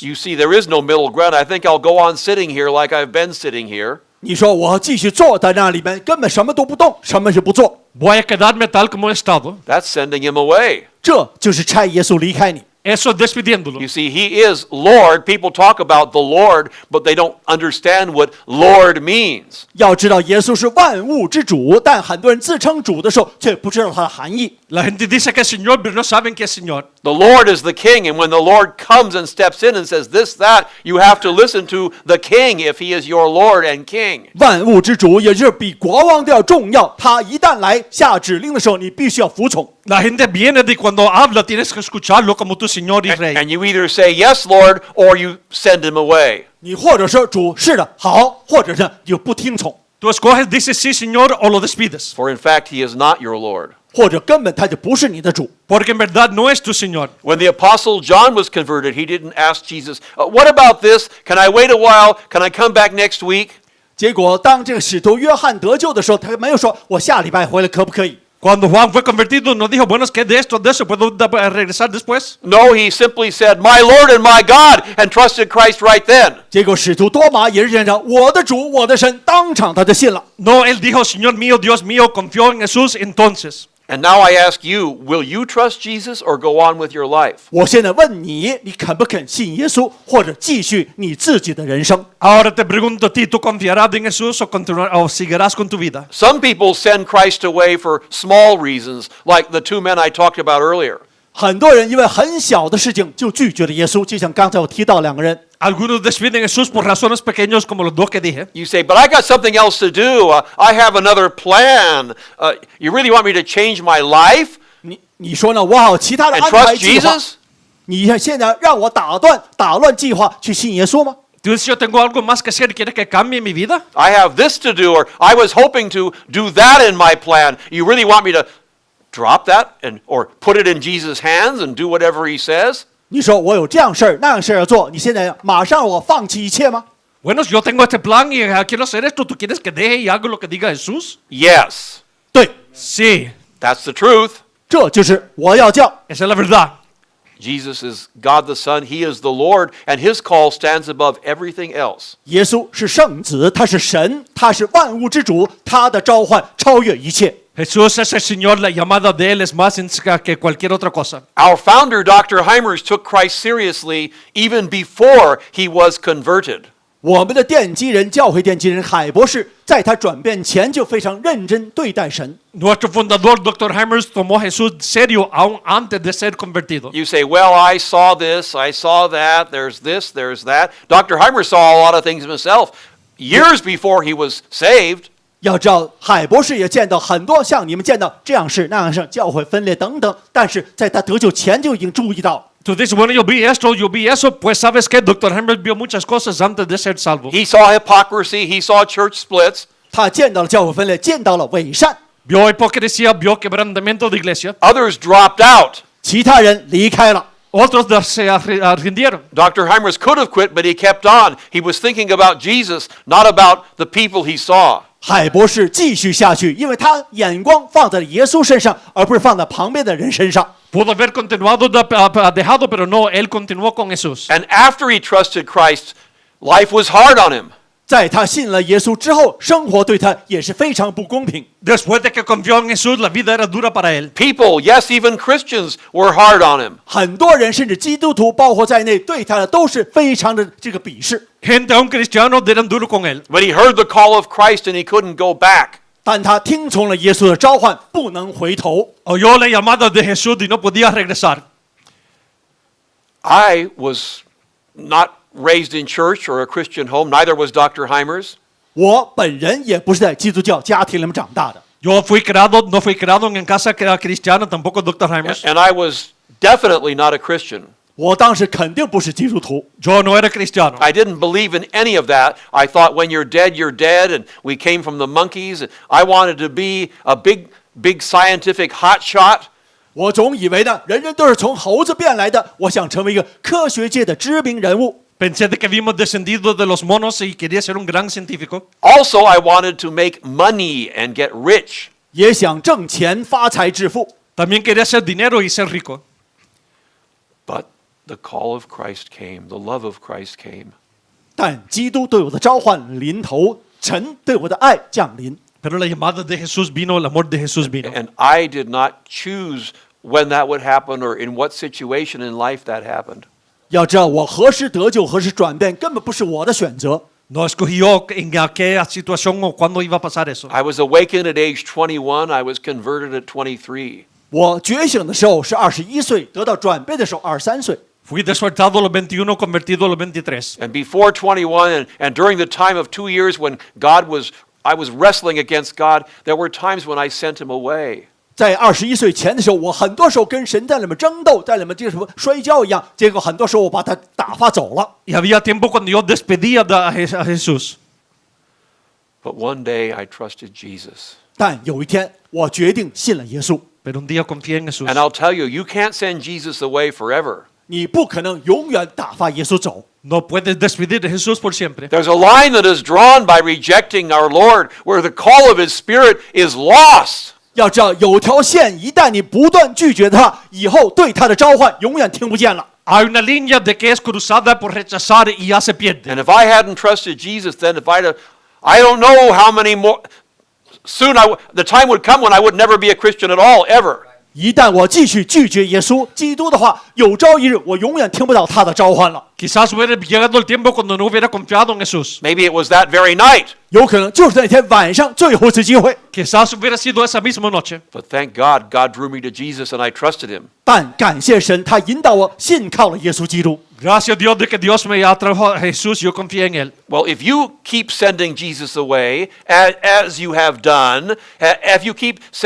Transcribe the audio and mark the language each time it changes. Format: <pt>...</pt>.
<en>You see, there is no middle ground. I think I'll go on sitting here like I've been sitting here.</en> <zh>你说我继续坐在那里面，根本什么都不动，什么是不做？</zh> <es>Voy a quedarme tal como he estado.</es> <en>That's sending him away.</en> <zh>这就是差耶稣离开你。</zh> <es>Eso es despidiéndolo.</es> <en>You see, he is Lord. People talk about the Lord, but they don't understand what Lord means.</en> <zh>要知道耶稣是万物之主，但很多人自称主的时候，却不知道它的含义。</zh> <es>La gente dice que es Señor, pero no saben que es Señor.</es> <en>The Lord is the king, and when the Lord comes and steps in and says this, that, you have to listen to the king if he is your Lord and king.</en> <zh>万物之主，也就是比国王都要重要。他一旦来下指令的时候，你必须要服从。</zh> <es>La gente viene de cuando habla, tienes que escucharlo como tu Señor y Rey.</es> <en>And you either say, yes, Lord, or you send him away.</en> <zh>你或者说主是的好，或者是你就不听从，</zh> <es>Tú escoges, dices sí, Señor, o lo despides.</es> <en>For in fact, he is not your Lord.</en> <zh>或者根本他就不是你的主。</zh> <es>Porque en verdad no es tu Señor.</es> <en>When the apostle John was converted, he didn't ask Jesus, what about this? Can I wait a while? Can I come back next week?</en> <zh>结果当这个使徒约翰得救的时候，他没有说我下礼拜回来可不可以？</zh> <es>Cuando Juan fue convertido, no dijo, bueno, es que de esto, ¿puedo regresar después?</es> <en>No, he simply said, my Lord and my God, and trusted Christ right then.</en> <zh>结果使徒多马也是这样，我的主，我的神，当场他就信了。</zh> <es>No, él dijo, Señor mío, Dios mío, confió en Jesús entonces.</es> <en>And now I ask you, will you trust Jesus or go on with your life?</en> <zh>我现在问你，你肯不肯信耶稣，或者继续你自己的人生？</zh> <es>Ahora te pregunto a ti, ¿tú confiarás en Jesús o seguirás con tu vida?</es> <en>Some people send Christ away for small reasons, like the two men I talked about earlier.</en> <zh>很多人因为很小的事情就拒绝了耶稣，就像刚才我提到两个人。</zh> <es>Algunos despiden a Jesús por razones pequeñas como los dos que dije.</es> <en>You say, but I got something else to do. I have another plan. You really want me to change my life?</en> <zh>你你说呢？我好其他的</zh> <en>and</en> <zh>安排计划。</zh> <en>Jesus?</en> <zh>你现在让我打乱计划去信耶稣吗？</zh> <es>Tú dices, yo tengo algo más que hacer, ¿quieres que cambie mi vida?</es> <en>I have this to do, or I was hoping to do that in my plan. You really want me to drop that or put it in Jesus' hands and do whatever he says?</en> <zh>你说我有这样事儿那样事儿要做，你现在马上让我放弃一切吗？</zh> <es>Bueno, yo tengo este plan y quiero hacer esto. ¿Tú quieres que deje y haga lo que diga Jesús?</es> <en>Yes,</en> <zh>对，</zh> <es>Sí,</es> <en>that's the truth.</en> <zh>这就是我要叫。</zh> <es>esa es la verdad.</es> <en>Jesus is God the Son, he is the Lord, and his call stands above everything else.</en> <zh>耶稣是圣子，他是神，他是万物之主，他的召唤超越一切。</zh> <es>Jesús es el Señor, la llamada de Él es más que cualquier otra cosa.</es> <en>Our founder, Dr. Hymers, took Christ seriously even before he was converted.</en> <zh>我们的奠基人，教会奠基人海博士，在他转变前就非常认真对待神。</zh> <es>Nuestro fundador, Dr. Hymers, tomó a Jesús serio aún antes de ser convertido.</es> <en>You say, well, I saw this, I saw that, there's this, there's that. Dr. Hymers saw a lot of things himself years before he was saved.</en> <zh>要知道，海博士也见到很多像你们见到这样事那样事，教会分裂等等，但是在他得救前就已经注意到。</zh> <es>Tú dices, bueno, yo vi esto, yo vi eso. Pues sabes que Dr. Hymers vio muchas cosas antes de ser salvo.</es> <en>He saw hypocrisy, he saw church splits.</en> <zh>他见到了教会分裂，见到了伪善，</zh> <es>Vio hipocresía, vio quebrantamiento de iglesia.</es> <en>Others dropped out.</en> <zh>其他人离开了。</zh> <es>Otros se rindieron.</es> <en>Dr. Hymers could have quit, but he kept on. He was thinking about Jesus, not about the people he saw.</en> <zh>海博士继续下去，因为他眼光放在了耶稣身上，而不是放在旁边的人身上。</zh> <es>Pudo haber continuado, dejado, pero no, él continuó con Jesús.</es> <en>And after he trusted Christ, life was hard on him.</en> <zh>在他信了耶稣之后，生活对他也是非常不公平。</zh> <es>Después de que confió en Jesús, la vida era dura para él.</es> <en>People, yes, even Christians, were hard on him.</en> <zh>很多人，甚至基督徒，包括在内，对他的都是非常的这个鄙视。</zh> <es>Gente, aún cristianos, eran duros con él.</es> <en>But he heard the call of Christ and he couldn't go back.</en> <zh>但他听从了耶稣的召唤，不能回头。</zh> <es>Oyó la llamada de Jesús y no podía regresar.</es> <en>I was not raised in church or a Christian home, neither was Dr. Hymers.</en> <zh>我本人也不是在基督教家庭里面长大的，</zh> <es>Yo no fui criado en casa que era cristiana, tampoco Dr. Hymers.</es> <en>And I was definitely not a Christian.</en> <zh>我当时肯定不是基督徒。</zh> <es>Yo no era cristiano.</es> <en>I didn't believe in any of that. I thought when you're dead, and we came from the monkeys. And I wanted to be a big scientific hotshot.</en> <zh>我总以为呢，人人都是从猴子变来的，我想成为一个科学界的知名人物。</zh> <es>Pensé de que habíamos descendido de los monos y quería ser un gran científico.</es> <en>Also, I wanted to make money and get rich.</en> <zh>也想挣钱发财致富。</zh> <es>También quería hacer dinero y ser rico.</es> <en>But the call of Christ came, the love of Christ came.</en> <zh>但基督对我的召唤临头，神对我的爱降临。</zh> <es>Pero la llamada de Jesús vino, el amor de Jesús vino.</es> <en>And I did not choose when that would happen or in what situation in life that happened.</en> <zh>要知道，我何时得救，何时转变，根本不是我的选择。</zh> <es>No escogí yo en qué situación o cuándo iba a pasar eso.</es> <en>I was awakened at age 21. I was converted at 23.</en> <zh>我觉醒的时候是21岁，得到转变的时候23岁。</zh> <es>Fui despertado a los 21, convertido a los 23.</es> <en>And before 21 and during the time of 2 years when I was wrestling against God, there were times when I sent him away.</en> <zh>在21岁前的时候，我很多时候跟神在里面争斗，在里面就什么摔跤一样，结果很多时候我把他打发走了。</zh> <es>Y había tiempo cuando yo despedía a Jesús.</es> <en>But one day I trusted Jesus.</en> <zh>但有一天，我决定信了耶稣。</zh> <es>Pero un día confié en Jesús.</es> <en>And I'll tell you, you can't send Jesus away forever.</en> <zh>你不可能永远打发耶稣走。</zh> <es>No puedes despedir de Jesús por siempre.</es> <en>There's a line that is drawn by rejecting our Lord where the call of his Spirit is lost.</en> <zh>要知道，有条线，一旦你不断拒绝他，以后对他的召唤永远听不见了。</zh> <es>Hay una línea de que es cruzada por rechazar y ya se pierde.</es> <en>And if I hadn't trusted Jesus, then I don't know how many more. Soon the time would come when I would never be a Christian at all, ever.</en> <zh>一旦我继续拒绝耶稣基督的话，有朝一日我永远听不到他的召唤了。</zh> <es>Quizás hubiera llegado el tiempo cuando no hubiera confiado en Jesús.</es> <en>Maybe it was that very night.</en> <zh>有可能就是那天晚上最后一次机会。</zh> <es>Quizás hubiera sido esa misma noche.</es> <en>But thank God, God drew me to Jesus and I trusted him.</en> <zh>但感谢神，他引导我信靠了耶稣基督。</zh> <es>Gracias a Dios de que Dios me atrajo a Jesús, yo confié en él.</es> <en>Well, if you keep sending Jesus away, as you have done, if you keep</en>